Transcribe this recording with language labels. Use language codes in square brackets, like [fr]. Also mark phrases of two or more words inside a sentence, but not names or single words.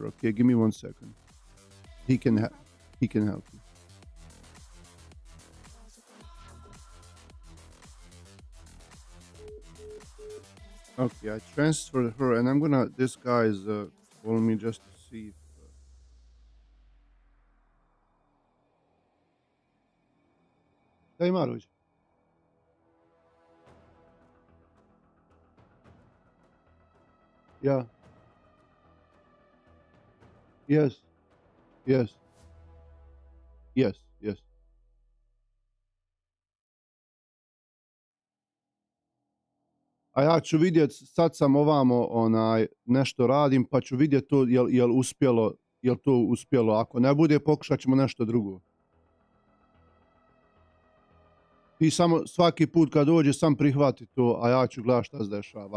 [en] Okay, give me 1 second. He can help you. Okay, I transferred her, and I'm gonna. This guy is calling me just to see. [bs] Šta ima, Rođe? [en] Yeah. Yes. Yes. Yes. Yes. [bs] A ja ću vidjet, sad sam ovamo nešto radim, pa ću vidjet to jel to uspjelo. Ako ne bude, pokušat ćemo nešto drugo. Ti samo svaki put kad dođe sam prihvati to, a ja ću gledat šta se dešava.